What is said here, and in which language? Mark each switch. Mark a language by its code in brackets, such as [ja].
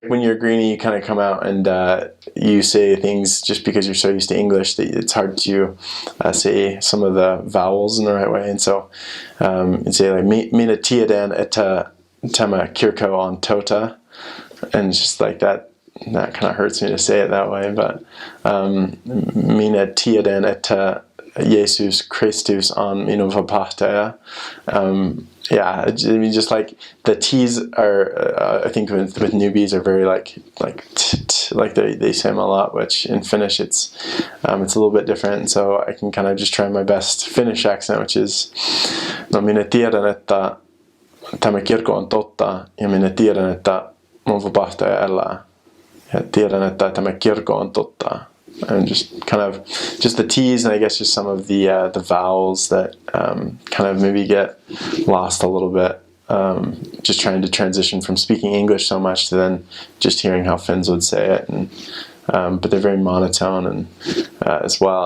[en] When you're a greenie, you kind of come out and you say things just because you're so used to English that it's hard to say some of the vowels in the right way. And so you'd say like, [fi] mina tiedän, että tämä kirkko on totta, [en] and just like that kind of hurts me to say it that way, but [fi] minä tiedän, että Jesus Kristus on minun vapahtaja. [en] Yeah, I mean, just like the T's are, I think with newbies are very like they say them a lot, which in Finnish it's a little bit different. And so I can kind of just try my best Finnish accent, which is, no, [fi] minä tiedän, että tämä kirkko on totta, ja minä tiedän, että mun vapahtaja elää. Ja tiedän, että tämä kirkko on totta. [en] And just kind of just the T's, and I guess just some of the vowels that kind of maybe get lost a little bit. Just trying to transition from speaking English so much to then just hearing how Finns would say it, and but they're very monotone and as well.